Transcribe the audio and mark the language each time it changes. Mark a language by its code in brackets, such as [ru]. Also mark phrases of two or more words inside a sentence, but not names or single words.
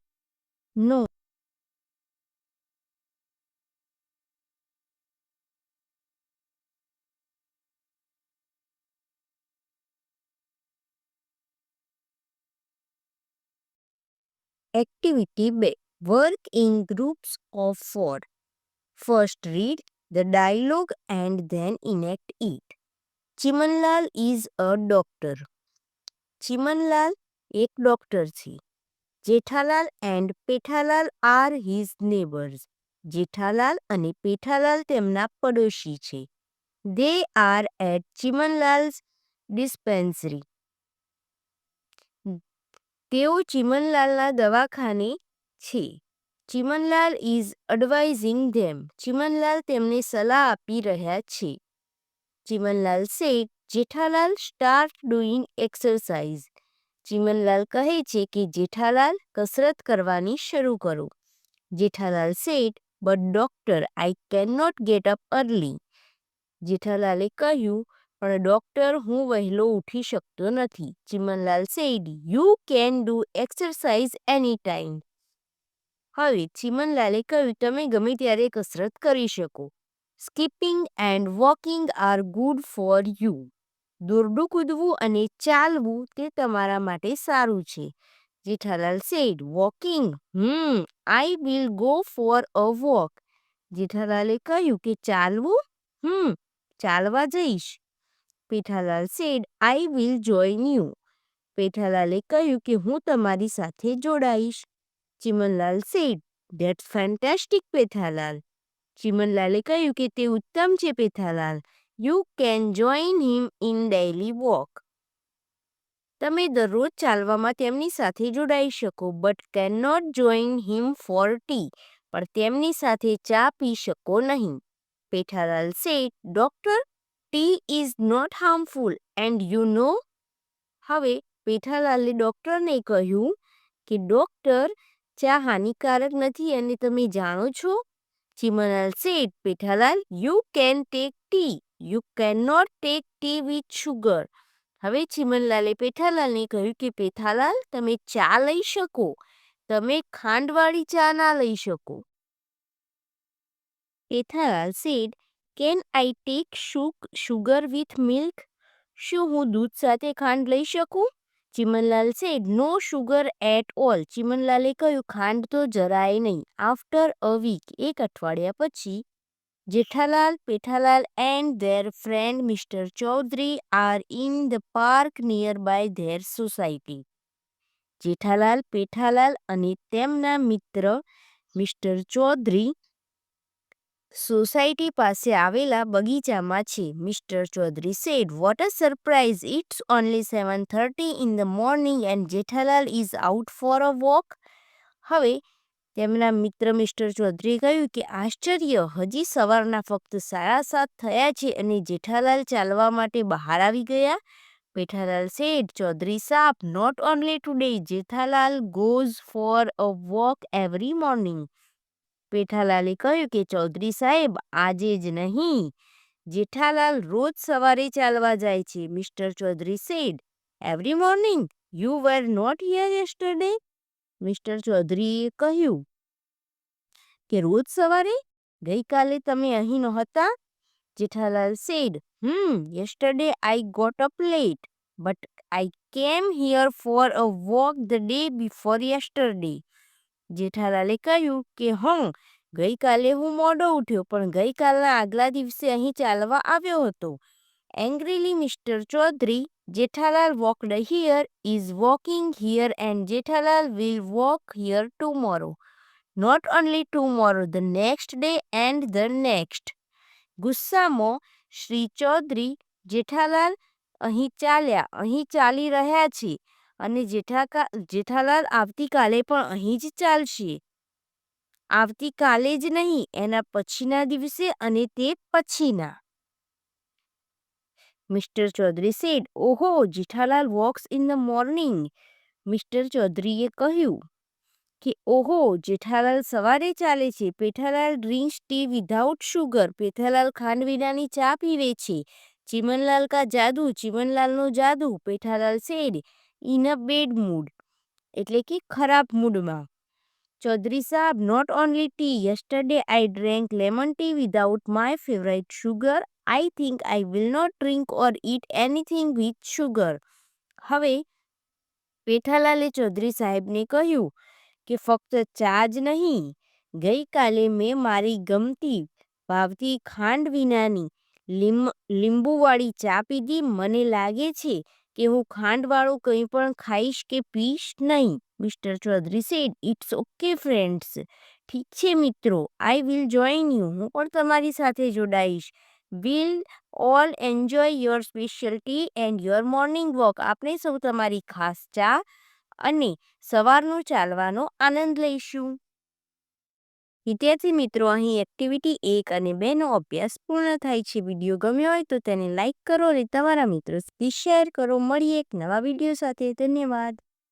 [en] No. Activity 2. Work in groups of 4. First read the dialogue and then enact it. ચિમનલાલ is a doctor. [gu] ચિમનલાલ એક ડોક્ટર છે. [en] જેઠાલાલ and પેઠાલાલ are his neighbors. [gu] જેઠાલાલ અને પેઠાલાલ તેમના પડોશી છે. [en] They are at ચિમનલાલ's dispensary. [gu] તેઓ ચિમનલાલના દવાખાને છે. [en] ચિમનલાલ is advising them. [gu] ચિમનલાલ તેમને સલાહ આપી રહ્યા છે. ચિમનલાલ [en] said, જેઠાલાલ start doing exercise. [gu] ચિમનલાલ કહે છે કે જેઠાલાલ કસરત કરવાની શરૂ કરો. [en] જેઠાલાલ said, but doctor, I cannot get up early. [gu] જેઠાલાલે કહ્યું, પણ ડોક્ટર હું વહેલો ઉઠી શકતો નથી. [en] ચિમનલાલ said, you can do exercise anytime. [gu] હવે ચિમનલાલે કહ્યું, તમે ગમે ત્યારે કસરત કરી શકો. [en] Skipping and walking are good for you. [gu] દોરડું કૂદવું અને ચાલવું તે તમારા માટે સારું છે. [en] જેઠાલાલ said, walking, I will go for a walk. [gu] જેઠાલાલે કહ્યું કે ચાલવું, ચાલવા જઈશ. [en] પેઠાલાલ said, I will join you. [gu] પેઠાલાલે કહ્યું કે હું તમારી સાથે જોડાઈશ. [en] ચિમનલાલ said, that's fantastic, પેઠાલાલ. [gu] ચિમનલાલે કહ્યું કે તે ઉત્તમ છે પેઠાલાલ. [en] You can join him in daily walk. [gu] તમે દરરોજ ચાલવામાં તેમની સાથે જોડાઈ શકો. [en] But cannot join him for tea. [gu] પણ તેમની સાથે ચા પી શકો નહીં. [en] પેઠાલાલ said, Doctor, tea is not harmful and you know. [gu] હવે પેઠાલાલે ડૉક્ટરને કહ્યું કે ડૉક્ટર, ચા હાનિકારક નથી અને તમે જાણો છો? [en] ચીમનલાલ said, પેઠાલાલ, you can take tea. You cannot take tea with sugar. [gu] હવે ચીમનલાલે પેઠાલાલને કહ્યું કે પેઠાલાલ, તમે ચા લઈ શકો, તમે ખાંડવાળી ચા ના લઈ શકો. [en] પેઠાલાલ said, can I take sugar with milk? [gu] શું હું દૂધ સાથે ખાંડ લઈ શકું? ચીમનલાલ [en] said, no sugar at all. [gu] ચીમનલાલે કહ્યું, ખાંડ તો જરાય નહીં. [en] After a week, [gu] એક અઠવાડિયા પછી, [en] જેઠાલાલ, પેઠાલાલ and their friend Mr. Chaudhary are in the park nearby their society. [gu] જેઠાલાલ, પેઠાલાલ અને તેમના મિત્ર મિસ્ટર ચૌધરી સોસાયટી પાસે આવેલા બગીચામાં છે. [en] મિસ્ટર ચૌધરી said, what a surprise, it's only 7:30 in the morning and જેઠાલાલ is out for a walk. [gu] હવે તેમના મિત્ર મિસ્ટર ચૌધરીએ કહ્યું કે આશ્ચર્ય, હજી સવારના ફક્ત 7:30 થયા છે અને જેઠાલાલ ચાલવા માટે બહાર આવી ગયા. [en] પેઠાલાલ said, ચૌધરી સાહેબ, not only today, જેઠાલાલ goes for a walk every morning. [gu] પેઠાલાલે કહ્યું કે ચૌધરી સાહેબ, આજે જ નહીં, જેઠાલાલ રોજ સવારે ચાલવા જાય છે. [en] મિસ્ટર ચૌધરી said, every morning? You were not here yesterday? [gu] મિસ્ટર ચૌધરીએ કહ્યું કે રોજ સવારે? ગઈકાલે તમે અહીં નહોતા? [en] જેઠાલાલ said, yesterday I got up late, but I came here for a walk the day before yesterday. [gu] જેઠાલાલે કહ્યું કે ગઈકાલે હું મોડો ઉઠ્યો પણ ગઈકાલના આગલા દિવસે અહીં ચાલવા આવ્યો હતો. [en] Angrily Mr. Chaudhary, Jethalal walked here, is walking here and Jethalal will walk here tomorrow. Not only tomorrow, the next day and the next. [gu] ગુસ્સામાં શ્રી ચૌધરી, જેઠાલાલ અહીં ચાલી રહ્યા છે અને જેઠાલાલ આવતીકાલે પણ અહીં જ ચાલશે. આવતીકાલે જ નહીં, એના પછીના દિવસે અને તે પછીના. [en] મિસ્ટર ચૌધરી said, ઓહો, જેઠાલાલ walks in the morning. [gu] મિસ્ટર ચૌધરીએ કહ્યું કે ઓહો, જેઠાલાલ સવારે ચાલે છે. [en] પેઠાલાલ drinks tea without sugar. [gu] પેઠાલાલ ખાંડ વિનાની ચા પીવે છે. [hi] चीमनलाल का जादू, [gu] ચીમનલાલનો જાદુ. [en] પેઠાલાલ said, in a bad mood, [gu] એટલે કે ખરાબ મૂડમાં. [en] ચૌધરી સાહેબ, not only tea, yesterday I drank lemon tea without my favorite sugar. I think I will not drink or eat anything with sugar. [gu] હવે પેઠાલાલે ચૌધરી સાહેબને કહ્યું કે ફક્ત ચા જ નહીં, ગઈકાલે મેં મારી ગમતી ભાવતી ખાંડ વિનાની લીંબુવાળી ચા પીધી. મને લાગે છે કે હું ખાંડવાળું કંઈ પણ ખાઈશ કે પીશ નહીં. [en] મિસ્ટર ચૌધરી said, it's okay friends. [gu] ઠીક છે મિત્રો, [en] I will join you. [gu] હું પણ તમારી સાથે જોડાઈશ. [en] We'll all enjoy your special tea and your morning walk. [gu] આપણે સૌ તમારી ખાસ ચા અને સવારનો ચાલવાનો આનંદ લઈશું. વિદ્યાર્થી મિત્રો, અહીં એક્ટિવિટી 1 અને 2નો અભ્યાસ પૂર્ણ થાય છે. વિડીયો ગમ્યો હોય તો તેને લાઇક કરો અને તમારા મિત્રો સુધી શેર કરો. મળીએ એક નવા વિડીયો સાથે. ધન્યવાદ.